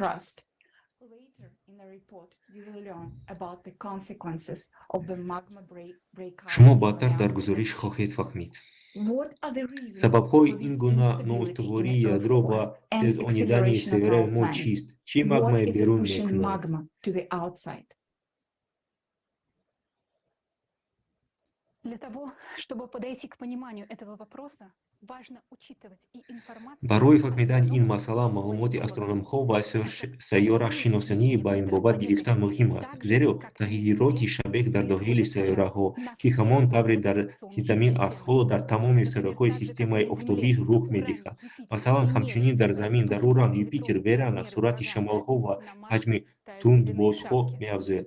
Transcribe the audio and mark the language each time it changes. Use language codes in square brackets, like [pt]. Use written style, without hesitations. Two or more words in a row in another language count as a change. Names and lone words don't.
[tg] Шумо баъдтар дар гузориш хоҳед фаҳмид. Сабабҳои ин гуна ноустувории ядро ва тезонидани сайёраи мо чист? Чӣ магмае берун мекунад? [ru] Для того, чтобы подойти к пониманию этого вопроса, важно учитывать и информацию. [tg] Барои фаҳмидани ин масъала маълумоти астрономҳо ва сайёрашиносии ба ин бобат гирифтан муҳим аст, зеро тағйироти шабеҳ дар доҳили сайёраҳо, ки ҳамон тавре дар Замин аст, ҳоло дар тамоми сайёраҳои системаи офтобӣ рух медиҳад. Масалан, ҳамчунин дар Замин, дар Уран, Юпитер, Венера сурати шамолҳо ва ҳаҷми тундбодҳо меафзояд.